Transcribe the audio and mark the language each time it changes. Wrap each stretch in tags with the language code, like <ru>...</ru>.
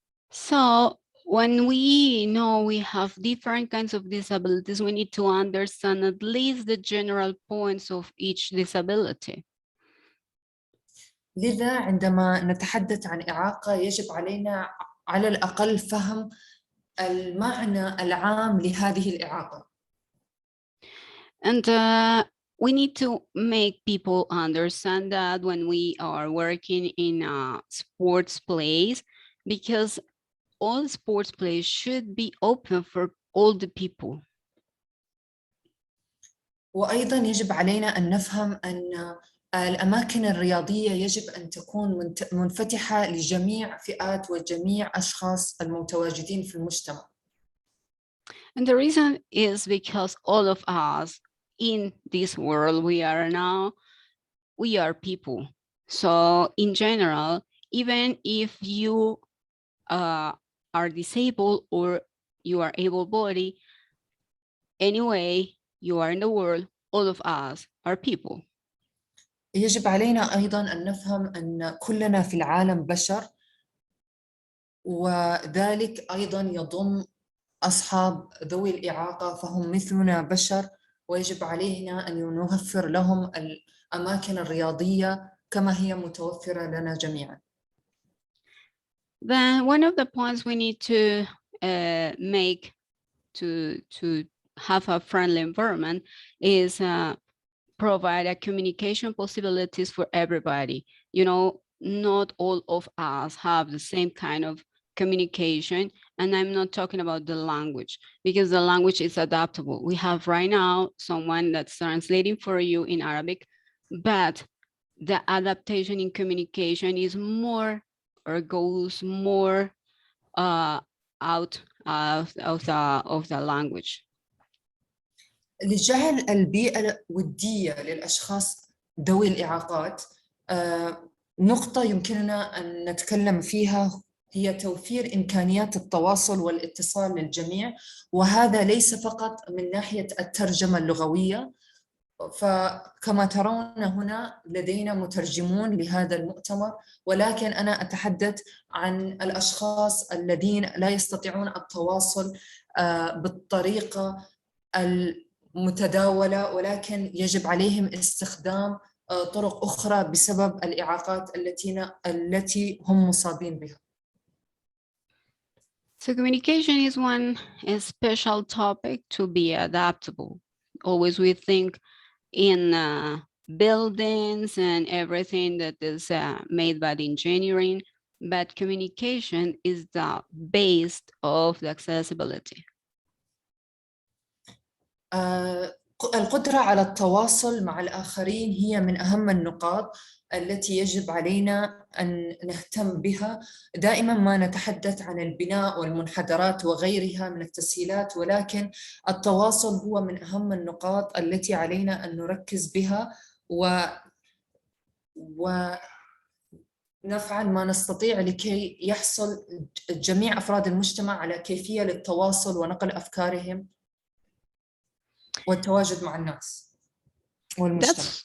<en>So when we know we have different kinds of disabilities, we need to understand at least the general points of each disability.</en> <ar>لذا عندما نتحدث عن إعاقة يجب علينا على الأقل فهم المعنى العام لهذه الإعاقة.</ar> <en>And we need to make people understand that when we are working in a sports place, because all sports plays should be open for all the people.</en> <ar>وأيضاً يجب علينا أن نفهم أن الأماكن الرياضية يجب أن تكون منفتحة لجميع فئات وجميع أشخاص المتواجدين في المجتمع.</ar> <en>And the reason is because all of us in this world we are people. So in general, even if you are disabled or you are able-bodied. Anyway, you are in the world, all of us are people.</en> <ar>يجب علينا أيضاً أن نفهم أن كلنا في العالم بشر، وذلك أيضاً يضم أصحاب ذوي الإعاقة، فهم مثلنا بشر، ويجب علينا أن نوفر لهم الأماكن الرياضية كما هي متوفرة لنا جميعاً.</ar> <en>Then one of the points we need to make to have a friendly environment is provide a communication possibilities for everybody. You know, not all of us have the same kind of communication, and I'm not talking about the language, because the language is adaptable. We have right now someone that's translating for you in Arabic, but the adaptation in communication is more or goes more out of the language.</en> <ar>لجعل البيئة ودية للأشخاص ذوي الإعاقات، نقطة يمكننا أن نتكلم فيها هي توفير إمكانيات التواصل والاتصال للجميع، وهذا ليس فقط من ناحية الترجمة اللغوية. فكما ترون هنا لدينا مترجمون لهذا المؤتمر، ولكن أنا أتحدث عن الأشخاص الذين لا يستطيعون التواصل بالطريقة المتداولة، ولكن يجب عليهم استخدام طرق أخرى بسبب الإعاقات التي هم مصابين بها.</ar> <en>So communication is one special topic to be adaptable. Always we think in buildings and everything that is made by the engineering, but communication is the base of the accessibility.</en> <ar>القدرة على التواصل مع الآخرين هي من أهم النقاط التي يجب علينا أن نهتم بها. دائما ما نتحدث عن البناء والمنحدرات وغيرها من التسهيلات، ولكن التواصل هو من أهم النقاط التي علينا أن نركز بها ونفعل ما نستطيع لكي يحصل جميع أفراد المجتمع على كيفية للتواصل ونقل أفكارهم والتواجد مع الناس والمجتمع.</ar>